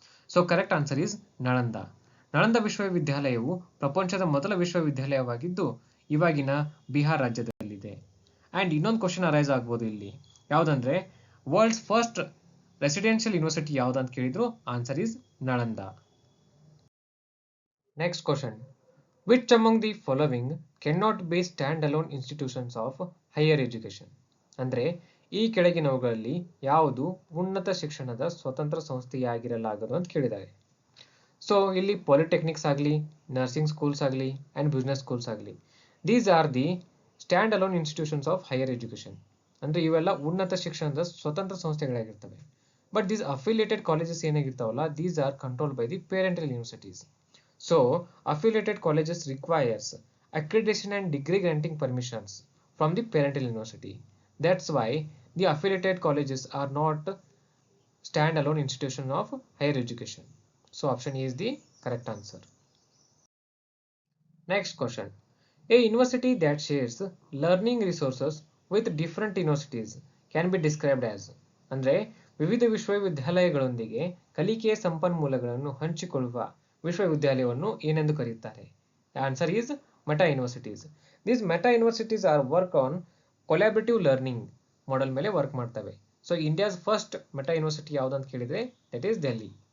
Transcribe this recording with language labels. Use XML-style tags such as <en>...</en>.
<en>so correct answer is</en> <kn>Nalanda. Nalanda ವಿಶ್ವವಿದ್ಯಾಲಯವು ಪ್ರಪಂಚದ ಮೊದಲ ವಿಶ್ವವಿದ್ಯಾಲಯವಾಗಿದ್ದು ಇವಾಗಿನ ಬಿಹಾರ ರಾಜ್ಯದಲ್ಲಿದೆ. ಅಂಡ್ ಇನ್ನೊಂದು ಕ್ವಶನ್ ಅರೈಸ್ ಆಗ್ಬೋದು ಇಲ್ಲಿ, ಯಾವುದಂದ್ರೆ ವರ್ಲ್ಡ್ಸ್ ಫಸ್ಟ್ ರೆಸಿಡೆನ್ಷಿಯಲ್ ಯೂನಿವರ್ಸಿಟಿ ಯಾವ್ದಂತ ಕೇಳಿದ್ರು, answer is Nalanda.</kn> <en>Next question, which among the following cannot be stand-alone institutions of higher education?</en> <kn>ಅಂದ್ರೆ ಈ ಕೆಳಗಿನವುಗಳಲ್ಲಿ ಯಾವುದು ಉನ್ನತ ಶಿಕ್ಷಣದ ಸ್ವತಂತ್ರ ಸಂಸ್ಥೆಯಾಗಿರಲಾಗದು ಅಂತ ಕೇಳಿದ್ದಾರೆ. ಸೊ ಇಲ್ಲಿ</kn> <en>Polytechnics ಆಗಲಿ, nursing schools ಆಗಲಿ and business schools ಆಗಲಿ, these are the stand alone institutions of higher education.</en> <kn>ಅಂದ್ರೆ ಇವೆಲ್ಲ ಉನ್ನತ ಶಿಕ್ಷಣದ ಸ್ವತಂತ್ರ ಸಂಸ್ಥೆಗಳಾಗಿರ್ತವೆ.</kn> <en>But these affiliated colleges ಏನಾಗಿರ್ತಾವಲ್ಲ, these are controlled by the parental universities. So, affiliated colleges requires accreditation and degree granting permissions from the parental university. That's why the affiliated colleges are not stand-alone institution of higher education. So, option E is the correct answer. Next question. A university that shares learning resources with different universities can be described as?</en> <kn>ಅಂದ್ರೆ ವಿವಿಧ ವಿಶ್ವವಿದ್ಯಾಲಯಗಳೊಂದಿಗೆ ಕಲಿಕೆಯ ಸಂಪನ್ಮೂಲಗಳನ್ನು ಹಂಚಿಕೊಳ್ಳುವ ವಿಶ್ವವಿದ್ಯಾಲಯವನ್ನು ಏನೆಂದು ಕರೆಯುತ್ತಾರೆ?</kn> <en>Answer is meta universities. These meta universities are work on collaborative learning model</en> <kn>ಮೇಲೆ work ಮಾಡ್ತವೆ.</kn> <en>So India's first meta university ಯಾವ್ದಂತ ಕೇಳಿದ್ರೆ that is Delhi.</en>